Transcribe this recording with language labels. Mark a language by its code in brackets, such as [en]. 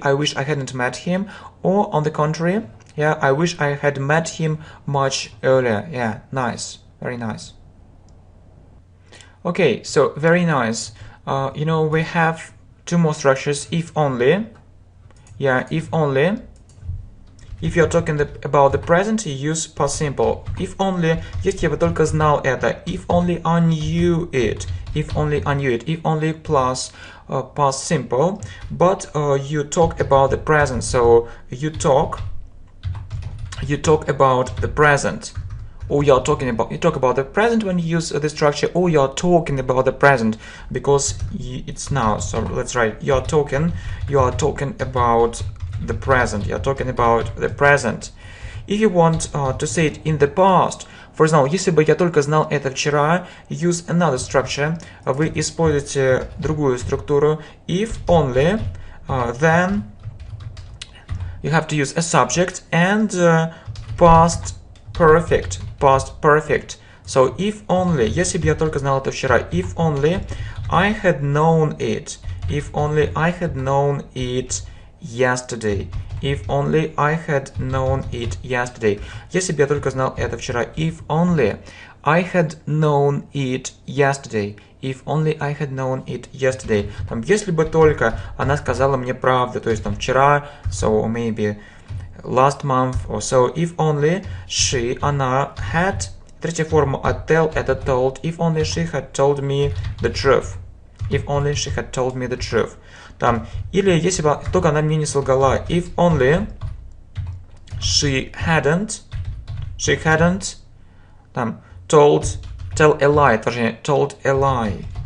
[en] I wish I hadn't met him. Or on the contrary, yeah, I wish I had met him much earlier. Yeah, nice, very nice. Okay, so very nice. You know, we have two more structures. If only. Yeah, if only. If you're talking about the present, you use past simple. If only, [ru] если я бы только знал это. [en] If only I knew it. If only I knew it. If only plus past simple. But you talk about the present. So you talk about the present. Or you talk about the present when you use the structure, or you're talking about the present because it's now. So let's write you are talking about the present. You're talking about the present. If you want to say it in the past, for example, [ru] если бы я только знал это вчера, [en] use another structure. [ru] Вы используете другую структуру. [en] If only, then you have to use a subject and past perfect. Past perfect. So if only, [ru] если бы я только знал это вчера, [en] if only I had known it. If only I had known it yesterday. If only I had known it yesterday. [ru] Если бы я только знал это вчера. [en] If only I had known it yesterday. If only I had known it yesterday. [ru] Там, если бы только она сказала мне правду, то есть там вчера, [en] so maybe last month or so. If only she, она, had, [ru] третья форма от [en] tell, это told. If only she had told me the truth. If only she had told me the truth. [ru] Там, или если бы только она мне не солгала. [en] If only she hadn't, там, tell a lie, [ru] точнее, [en] told a lie.